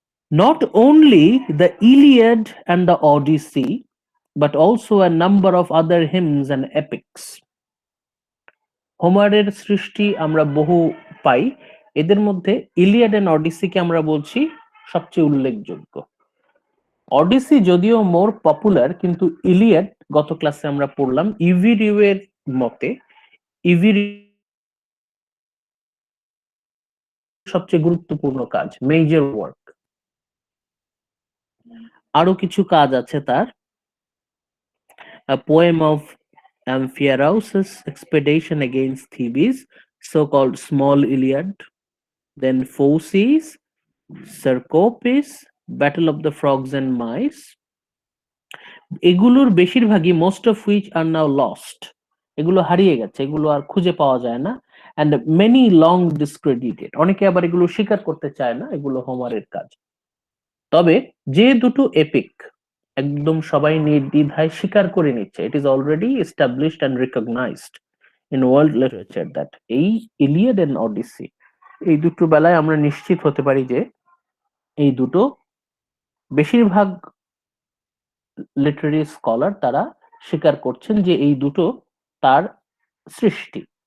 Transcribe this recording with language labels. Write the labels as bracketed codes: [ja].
[en] Not only the Iliad and the Odyssey, but also a number of other hymns and epics. [bn] হোমারের সৃষ্টি আমরা বহু পাই, এদের মধ্যে Iliad and অডিসিকে আমরা বলছি সবচেয়ে উল্লেখযোগ্য। অডিসি যদিও মোর পপুলার, কিন্তু ইলিয়াড গত ক্লাসে আমরা পড়লাম ইভিরিউ এর মতে ইভিরিউ সবচেয়ে গুরুত্বপূর্ণ কাজ, মেজর ওয়ার্ক। আরো কিছু কাজ আছে তার, poem of [en] Amphiaraus's expedition against Thebes, so-called Small Iliad, then Phorcys, Cercopis, Battle of the Frogs and Mice. [bn] এগুলোর বেশিরভাগই [en] most of which are now lost. [bn] এগুলো হারিয়ে গেছে, এগুলো আর খুঁজে পাওয়া যায় না, [en] and many long discredited. [bn] অনেকে আবার এগুলো স্বীকার করতে চায় না এগুলো হোমারের কাজ। তবে যে দুটো এপিক একদম সবাই নির্দ্বিধায় স্বীকার করে নিচ্ছে, [en] it is already established and recognized in world literature that [bn] এই ইলিয়াড and অডিসি, এই দুটো বেলায় আমরা নিশ্চিত হতে পারি যে এই দুটো বেশিরভাগ লিটারারি স্কলার তারা স্বীকার করছেন যে এই দুটো তার সৃষ্টি।